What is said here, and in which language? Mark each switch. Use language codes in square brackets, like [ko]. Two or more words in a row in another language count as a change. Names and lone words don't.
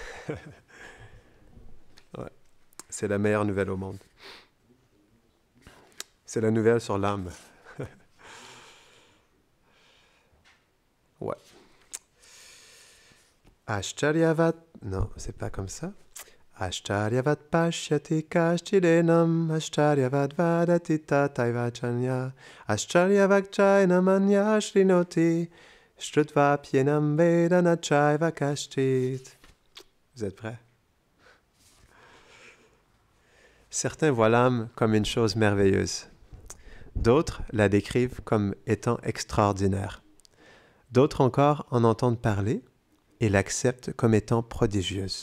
[fr] Ouais. C'est la meilleure nouvelle au monde. C'est la nouvelle sur l'âme. Ouais. Ashcharyavat... Non, c'est pas comme ça. [sa] आश्चर्यवत् पश्यति कश्चिदेनम्, आश्चर्यवत् वदति तथैवचान्य, आश्चर्यवत् चैनमन्य शृणोति, श्रुत्वा प्येनम् वेदन चैव कश्चित्. [fr] Vous êtes prêts? Certains voient l'âme comme une chose merveilleuse. D'autres la décrivent comme étant extraordinaire. D'autres encore en entendent parler et l'acceptent comme étant prodigieuse.